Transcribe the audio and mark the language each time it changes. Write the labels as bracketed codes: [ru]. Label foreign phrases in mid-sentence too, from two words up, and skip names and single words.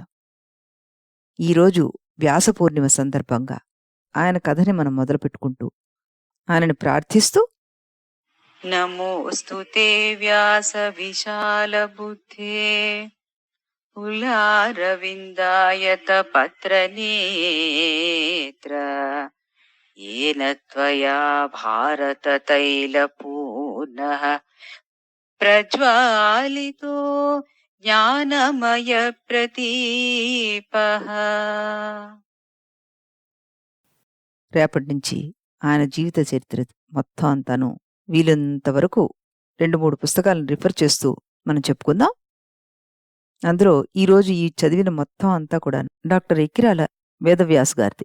[te] ఈరోజు వ్యాస పూర్ణిమ సందర్భంగా ఆయన కథని మనం మొదలుపెట్టుకుంటూ, ఆయనని ప్రార్థిస్తూ [sa] नमोस्तुते व्यास विशाल बुद्धे पुलारविंदायत पत्रनेत्र येन त्वया भारत तैलपूर्णः प्रज्वालितो ज्ञानमय प्रदीपः. [te] రేపటి నుంచి ఆయన జీవిత చరిత్ర మొత్తం అంతాను వీలైనంత వరకు 2-3 పుస్తకాలను రిఫర్ చేస్తూ మనం చెప్పుకుందాం. అందులో ఈరోజు ఈ చదివిన మొత్తం అంతా కూడా డాక్టర్ ఎక్కిరాల వేదవ్యాస్ గారిది.